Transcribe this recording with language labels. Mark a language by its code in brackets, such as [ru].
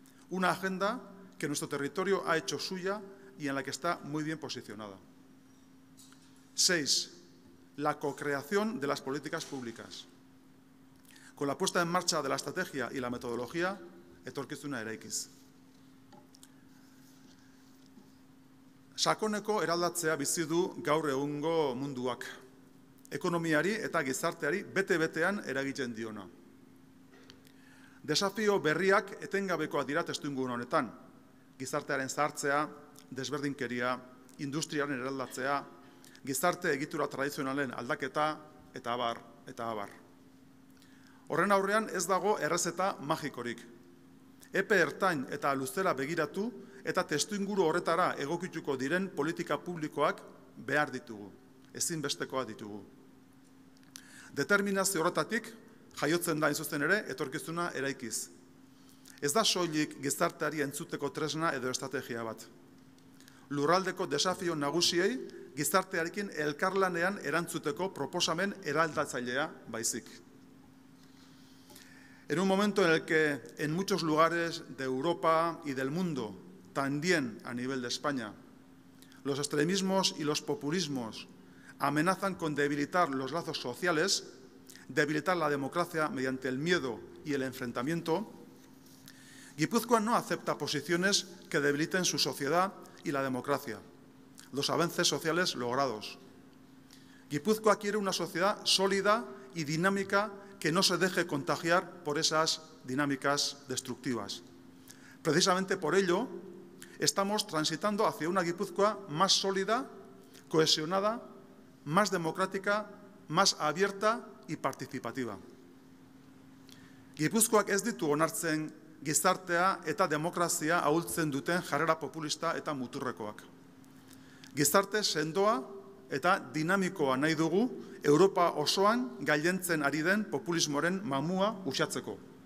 [es] Una agenda que nuestro territorio ha hecho suya y en la que está muy bien posicionada. 6. La cocreación de las políticas públicas. Con la puesta en marcha de la estrategia y la metodología, etorkizuna eraikiz. [eu] Sakoneko eraldatzea bizi du gaur egungo munduak. Ekonomiari eta gizarteari bete-betean eragiten diona. Desafio berriak etengabekoak dira testuinguru honetan. Gizartearen zahartzea, desberdinkeria, industriaren eraldatzea, gizarte egitura tradizionalen aldaketa eta abar, eta abar. Horren aurrean ez dago errezeta magikorik. Epe ertain eta luzera begiratu eta testuinguru horretara egokituko diren politika publikoak behar ditugu, ezinbestekoak ditugu. Determinazio horretatik jaiotzen da zuzen ere etorkizuna eraikiz. Ez da soilik gizarteari entzuteko tresna edo estrategia bat. Lurraldeko desafio nagusiei gizartearekin elkarlanean erantzuteko proposamen eraldatzailea baizik. [es] En un momento en el que en muchos lugares de Europa y del mundo, también a nivel de España, los extremismos y los populismos amenazan con debilitar los lazos sociales, debilitar la democracia mediante el miedo y el enfrentamiento, Guipúzcoa no acepta posiciones que debiliten su sociedad y la democracia, los avances sociales logrados. Guipúzcoa quiere una sociedad sólida y dinámica que no se deje contagiar por esas dinámicas destructivas. Precisamente por ello, estamos transitando hacia una Guipúzcoa más sólida, cohesionada, más democrática, más abierta y participativa. [eu] Gipuzkoak ez ditu onartzen gizartea eta demokrazia ahultzen duten jarrera populista eta muturrekoak. Gizarte sendoa eta dinamikoa nahi dugu Europa osoan gailentzen ari den populismoren mamua uxatzeko.